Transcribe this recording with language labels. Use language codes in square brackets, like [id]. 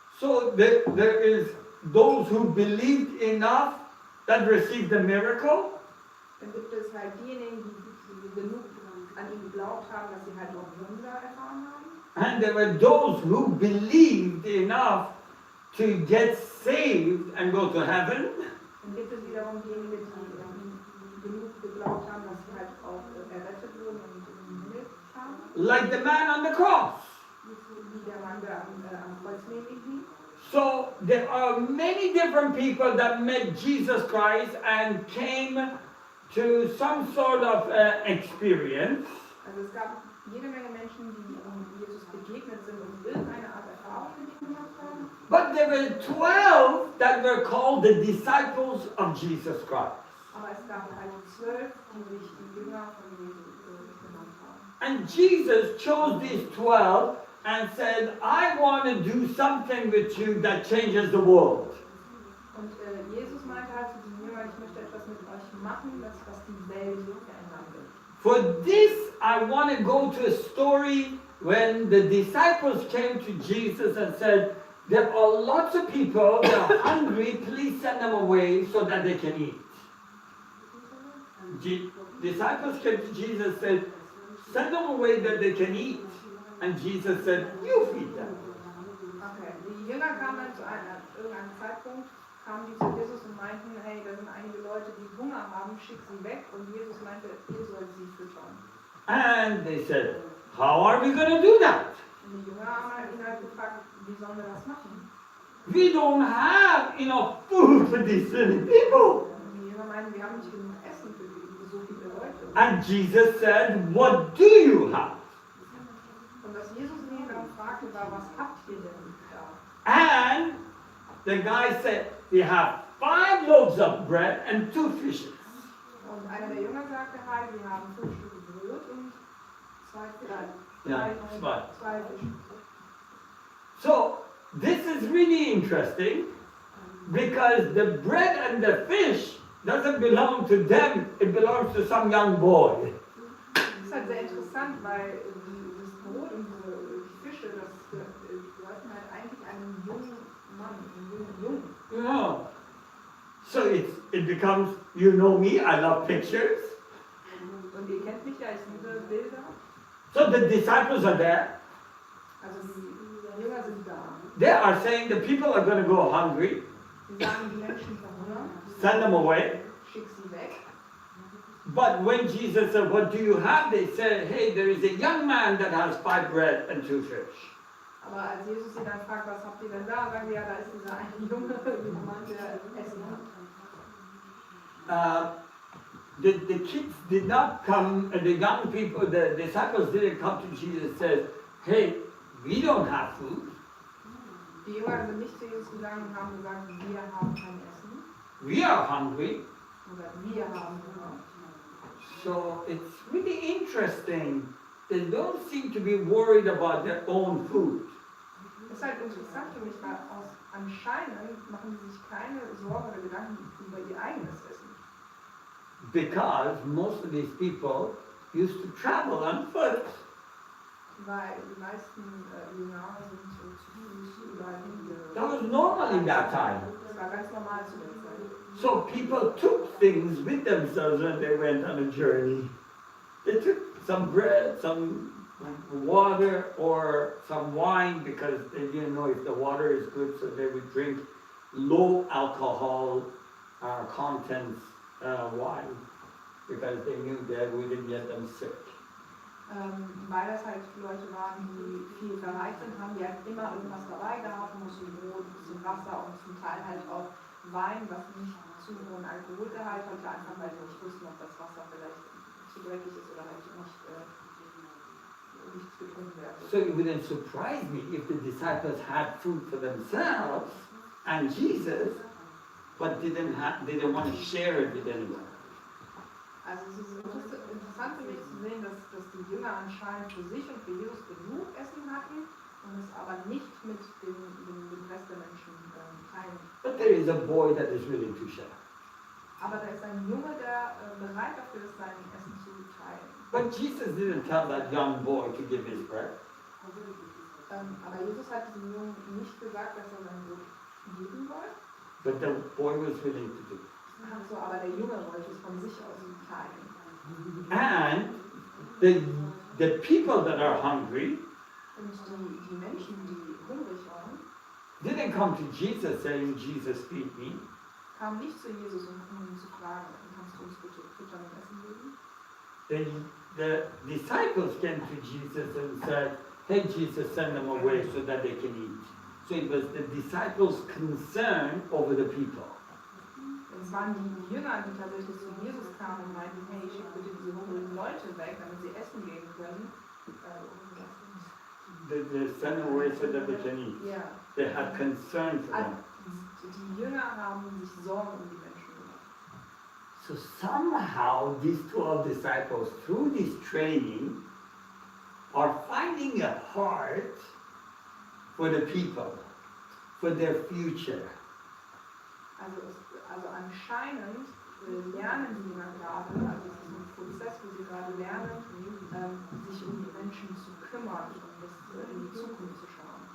[en] So there is those who believed enough that received the miracle. [de] Dann gibt es halt diejenigen, die genug an ihn geglaubt haben, dass sie halt auch Wunder erfahren haben. [en] And there were those who believed enough to get saved and go to heaven. [de] Dann gibt es wiederum diejenigen, die genug geglaubt haben, dass sie halt auch errettet wurden und in den Himmel kamen. [en] Like the man on the cross. [de] Wie der Mann, der am Kreuz neben ihm. [en] So there are many different people that met Jesus Christ and came to some sort of experience. [de] Also es gab jede Menge Menschen, die Jesus begegnet sind und irgendeine Art Erfahrung mit ihm gemacht haben. [en] But there were 12 that were called the disciples of Jesus Christ. [de] Aber es gab halt 12, die sich die Jünger von Jesus genannt haben. [en] And Jesus chose these 12 and said, I want to do something with you that changes the world. [de] Und Jesus meinte halt zu diesen Jüngern, ich möchte etwas mit euch machen, was die Welt verändern wird. [en] For this, I want to go to a story when the disciples came to Jesus and said, there are lots of people that are hungry, please send them away so that they can eat. Disciples came to Jesus and said, send them away that they can eat. And Jesus said, you feed them. [de] Okay, die Jünger kamen dann zu irgendeinem Zeitpunkt, kamen die zu Jesus und meinten, hey, da sind einige Leute, die Hunger haben, schick sie weg. Und Jesus meinte, ihr sollt sie füttern. [en] And they said, how are we going to do that? [de] Und die Jünger haben ihn halt gefragt, wie sollen wir das machen? [en] We don't have enough food for these many people. [de] Und die Jünger meinten, wir haben nicht genug Essen für so viele Leute. [en] And Jesus said, what do you have? [de] Und was Jesus ihn dann fragte, war, was habt ihr denn da? [en] And the guy said, we have 5 loaves of bread and 2 fishes. [de] Und einer der Jünger sagte halt, wir haben 5 Stücke Brot und 2 Fische. Ja, 2. 2 Fische. [en] So, this is really interesting because the bread and the fish doesn't belong to them, it belongs to some young boy. [de] Das ist halt sehr interessant, weil das Brot und die Fische, das gehörten halt eigentlich einem jungen Mann, einem jungen Jungen. [en] Yeah. So it becomes, you know me, I love pictures. [de] Und ihr kennt mich ja, ich liebe Bilder. [en] So the disciples are there. [de] Also die Jünger sind da. [en] They are saying the people are going to go hungry. [de] Die sagen, die Menschen verhungern, [en] Send them away. [de] schick sie weg. [en] But when Jesus said, what do you have? They said, hey, there is a young man that has 5 bread and 2 fish. [de] Aber als Jesus sie dann fragt, was habt ihr denn da, sagen die, ja, da ist dieser eine junge Mann, der Essen hat. [en] The kids did not come, the young people, the disciples didn't come to Jesus and said, hey, we don't have food. [de] Die Jünger sind nicht zu Jesus gegangen und haben gesagt, wir haben kein Essen. [en] We are hungry. [de] Oder wir haben Hunger. [en] So it's really interesting. They don't seem to be worried about their own food. [de] Das ist halt interessant für mich, weil anscheinend machen sie sich keine Sorgen oder Gedanken über ihr eigenes Essen. [en] Because most of these people used to travel on foot. [de] Weil die meisten Jünger sind zu Fuß überall [en] That was normal in that time. [de] Das war ganz normal zu der Zeit. [en] So people took things with themselves when they went on a journey. They took some bread, some water, or some wine because they didn't know if the water is good, so they would drink low alcohol contents wine because they knew that wouldn't get them sick. [de] Weil das halt Leute waren, die viel verreist sind, haben die halt immer irgendwas dabei gehabt, ein bisschen Brot, ein bisschen Wasser und zum Teil halt auch Wein, was nicht zu hohen Alkoholgehalt hatte, einfach weil sie nicht wussten, ob das Wasser vielleicht zu dreckig ist oder halt nicht getrunken werden. [en] So it wouldn't surprise me if the disciples had food for themselves and Jesus, but didn't want to share it with anyone. [de] Also es ist interessant für mich zu sehen, dass die Jünger anscheinend für sich und für Jesus genug Essen hatten und es aber nicht mit dem Rest der Menschen teilen. [en] But there is a boy that is willing to share. [de] Aber da ist ein Junge, der bereit dafür ist, sein Essen zu teilen. [en] But Jesus didn't tell that young boy to give his bread. [de] Aber Jesus hat diesem Jungen nicht gesagt, dass er sein Brot geben soll. [en] But the boy was willing to do it. [de] Ach so, aber der Junge wollte es von sich aus teilen. [en] And the people that are hungry [de] Und die Menschen, die hungrig waren, [en] didn't come to Jesus saying, Jesus, feed me. [de] kamen nicht zu Jesus, um ihn zu fragen, kannst du uns bitte Futter und Essen geben? [en] The disciples came to Jesus and said, hey, Jesus, send them away so that they can eat. So it was the disciples' concern over the people. [de] Es waren die Jünger, die tatsächlich zu Jesus kamen und meinten, hey, schick bitte diese hungrigen Leute weg, damit sie Essen geben können. [en] They send them away so that they can eat. [de] Ja. [en] They had concern for them. [de] Die Jünger haben sich Sorgen um die Menschen gemacht. [en] So somehow these 12 disciples, through this training, are finding a heart for the people, for their future. [de] Also anscheinend lernen die Jünger gerade, also es ist ein Prozess, wo sie gerade lernen, sich um die Menschen zu kümmern und in die Zukunft zu schauen.